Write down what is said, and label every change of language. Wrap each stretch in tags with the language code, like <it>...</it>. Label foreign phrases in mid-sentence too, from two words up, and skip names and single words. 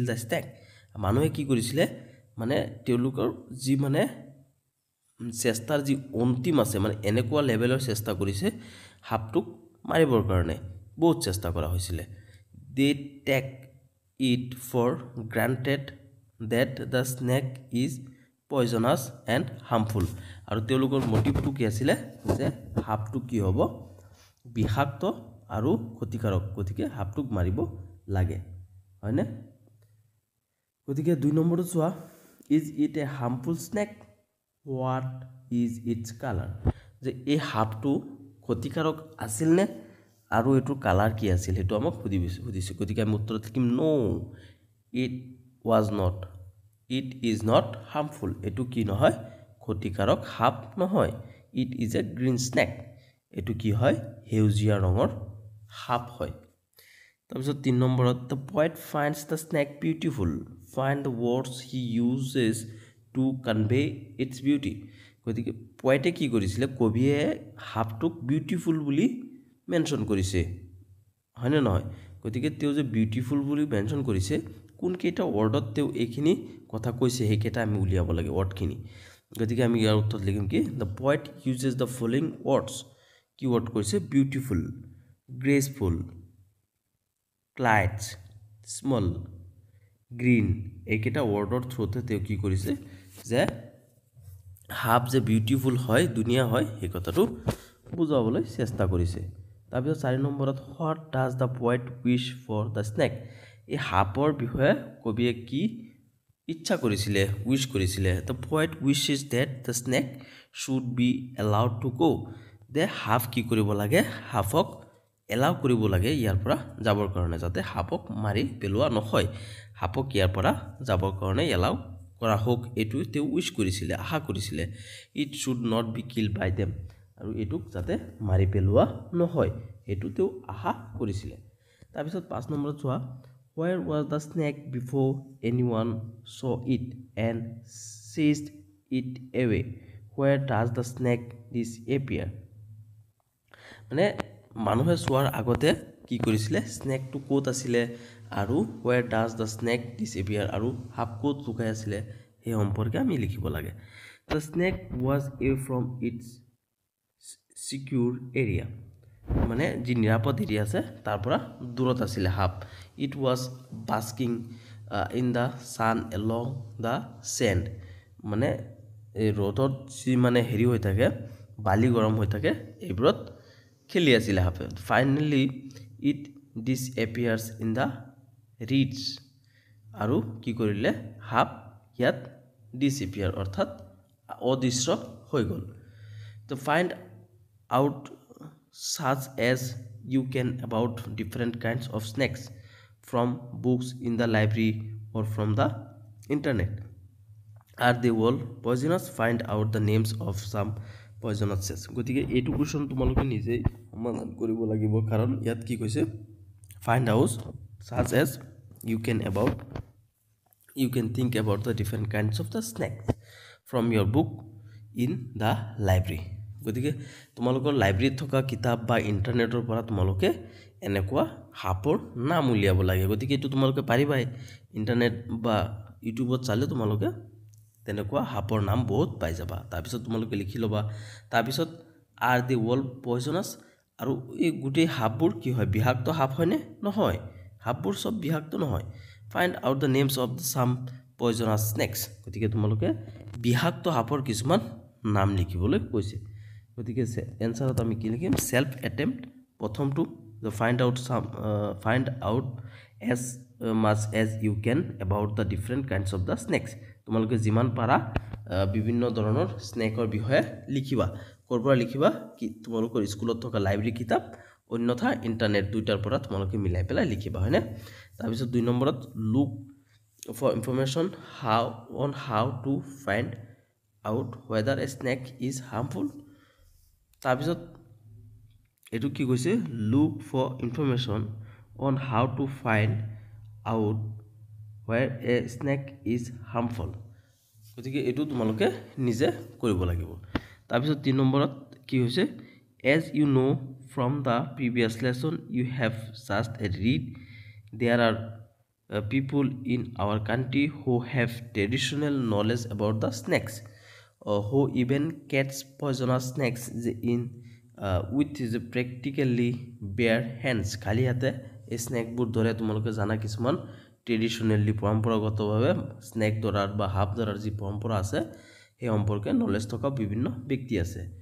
<en>the snake</en> <as>মানুহে কি কৰিছিলে মানে তেওঁলোকৰ যি মানে চেষ্টাৰ যি অন্তিম আছে মানে এনেকুৱা লেভেলৰ চেষ্টা কৰিছে হাফটোক মাৰিবৰ কাৰণে বহুত চেষ্টা কৰা হৈছিলে</as> <en>they take it for granted that the snake is poisonous and harmful</en> <as>আৰু তেওঁলোকৰ মোটিভটো কি আছিল যে হাফটো কি হ'ব বিষাক্ত আৰু ক্ষতিকাৰক গতিকে হাফটোক মাৰিব লাগে হয়নে গতিকে 2 নম্বৰটো চোৱা</as> <en>is it a harmful snake what is its color</en> <as>যে এই হাফটো ক্ষতিকাৰক আছিল নে আৰু এটো কালাৰ কি আছিল হেতু আমাক সুধিছে গতিকে আমি উত্তৰত লিখিম নো</as> <en>it was not it is not harmful</en> <as>এটো কি নহয় ক্ষতিকাৰক হাফ নহয়</as> <en>it is a green snake</en> <as>এটো কি হয় হেউজিয়া ৰঙৰ হাফ হয় তাৰপিছত 3 নম্বৰত</as> <en>the poet finds the snake beautiful. Find the words he uses to convey its beauty.</en> <as>গতিকে পয়েটে কি কৰিছিলে কবিয়ে হাফটোক বিউটিফুল বুলি মেনশ্যন কৰিছে হয়নে নহয় গতিকে তেওঁ যে বিউটিফুল বুলি মেনশ্যন কৰিছে কোন কেইটা ৱৰ্ডত তেওঁ এইখিনি কথা কৈছে সেইকেইটা আমি উলিয়াব লাগে ৱৰ্ডখিনি গতিকে আমি ইয়াৰ উত্তৰত লিখিম কি</as> <en>the poet uses the following words</en> <as>কি ৱৰ্ড কৈছে</as> <en>beautiful graceful slight small green</en> <as>এইকেইটা ৱৰ্ডৰ থ্ৰুতে তেওঁ কি কৰিছে যে হাফ যে বিউটিফুল হয় দুনিয়া হয় এই কথাটো বুজাবলৈ চেষ্টা কৰিছে তাৰপিছত 4 নম্বৰত</as> <en>what does the poet wish for the snake</en> <as>এই হাফৰ বিষয়ে কবিয়ে কি ইচ্ছা কৰিছিলে উইশ কৰিছিলে</as> <en>the poet wishes that the snake should be allowed to go they</en> <as>হাফ কি কৰিব লাগে হাফক এলাউ কৰিব লাগে ইয়াৰ পৰা যাবৰ কাৰণে যাতে হাফক মাৰি পেলোৱা নহয় হাফক ইয়াৰ পৰা যাবৰ কাৰণে এলাউ কৰা হোক এটো তেওঁ উইশ কৰিছিলে আশা কৰিছিলে</as> <en>it should not be kill by them</en> <as>আৰু এটুক যাতে মাৰি পেলোৱা নহয় এটো তেওঁ আশা কৰিছিলে তাৰপিছত 5 নম্বৰত চোৱা</as> <en>where was the snake before anyone saw it and seized it away where does the snake disappear</en> <as>মানে মানুহে চোৱাৰ আগতে কি কৰিছিলে স্নেকটো কোত আছিলে আৰু</as> <en>where does the snake disappear</en> <as>আৰু হাফ কোত লুকাই আছিলে এই সম্পৰ্কে আমি লিখিব লাগে</as> <en>the snake was away from its secure area</en> <as>মানে যি নিৰাপদ এৰিয়া আছে তাৰ পৰা দূৰত আছিলে হাফ</as> <en>it was basking in the sun along the sand</en> <as>মানে এই ৰ'দত যি মানে হেৰি হৈ থাকে বালি গৰম হৈ থাকে এইবোৰত খেলি আছিল হাফে ফাইনালি</as> <en>it disappears in the reeds</en> <as>আৰু কি কৰিলে হাফ ইয়াত ডিসএপিয়ার অৰ্থাৎ অদৃশ্য হৈ গল</as> <en>to find out such as you can about different kinds of snakes from books in the library or from the internet are they all poisonous find out the names of some poisonous snakes</en> <as>গতিকে এইটো কোৱেশ্চন তোমালোকে নিজে সমাধান কৰিব লাগিব কাৰণ ইয়াত কি কৈছে</as> <en>find out such as you can think about the different kinds of the snakes from your book in the library</en> <as>গতিকে তোমালোকৰ লাইব্ৰেৰীত থকা কিতাপ বা ইন্টাৰনেটৰ পৰা তোমালোকে এনেকুৱা হাফৰ নাম উলিয়াব লাগে গতিকে এটো তোমালোকে পাৰিবাই ইন্টাৰনেট বা ইউটিউবত চালে তোমালোকে তেনেকুৱা হাফৰ নাম বহুত পাই যাবা তাৰ পিছত তোমালোকে লিখি লবা তাৰ পিছত</as> <en>are the all poisonous</en> <as>আৰু এই গুটে হাফবোৰ কি হয় বিহাক্ত হাফ হয়নে নহয় হাফবোৰ সব বিহাক্ত নহয়</as> <en>find out the names of some poisonous snakes</en> <as>গতিকে তোমালোকে বিহাক্ত হাফৰ কিছুমান নাম লিখিবলৈ কৈছে গতিকে এনসারত আমি কি লিখিম</as> <en>self attempt</en> <as>প্ৰথমটো find</as> <en>out as much as you can about the different kinds of the snakes</en> <as>তোমালোকে যিমান পাৰা বিভিন্ন ধৰণৰ স্নেকৰ বিষয়ে লিখিবা কৰপৰা লিখিবা কি তোমালোকৰ স্কুলত থকা লাইব্ৰেৰী কিতাপ অন্যথা ইন্টাৰনেট দুইটাৰ পৰা তোমালোকে মিলাই পেলাই লিখিবা হয়নে তাৰ পিছত 2 নম্বৰত</as> <en>look for information how to find out whether a snake is harmful</en> <as>তাৰপিছত এটো কি কৈছে</as> <en>look for information on how to find out where a snake is</en> <as>harmful গতিকে এটো তোমালোকে নিজে কৰিব লাগিব তাৰপিছত 3 নম্বৰত কি হৈছে</as> <en>as you know from the previous lesson you have just read there are people in our country who have traditional knowledge about the snakes who even catch poisonous snakes in with his practically bare hands</en> <as>খালি হাতে এই স্নেকবোৰ ধৰে তোমালোকে জানা কিছুমান ট্ৰেডিশনালি পৰম্পৰাগতভাৱে স্নেক ধৰাৰ বা হাফ ধৰাৰ যি পৰম্পৰা আছে এই সম্পৰ্কে নলেজ থকা বিভিন্ন ব্যক্তি আছে</as>